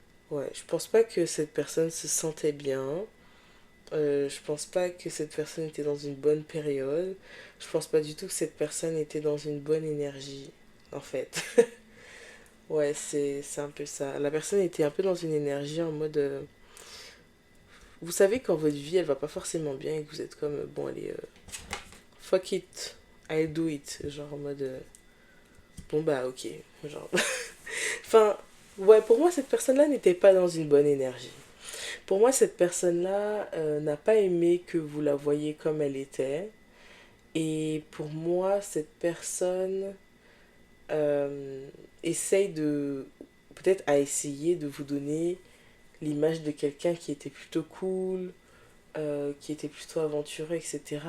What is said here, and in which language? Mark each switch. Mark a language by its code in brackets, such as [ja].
[fr] Ouais, je pense pas que cette personne se sentait bien. Je pense pas que cette personne était dans une bonne période. Je pense pas du tout que cette personne était dans une bonne énergie, en fait. Ouais, c'est un peu ça. La personne était un peu dans une énergie en mode... vous savez quand votre vie, elle va pas forcément bien et que vous êtes comme... bon, allez, [en] fuck it, I'll do it. [fr] Genre en mode... bon bah ok. Genre... enfin, ouais, pour moi, cette personne-là n'était pas dans une bonne énergie. Pour moi, cette personne-là n'a pas aimé que vous la voyiez comme elle était. Et pour moi, cette personne euh, essaye de, peut-être a essayé de vous donner l'image de quelqu'un qui était plutôt cool, qui était plutôt aventureux, etc.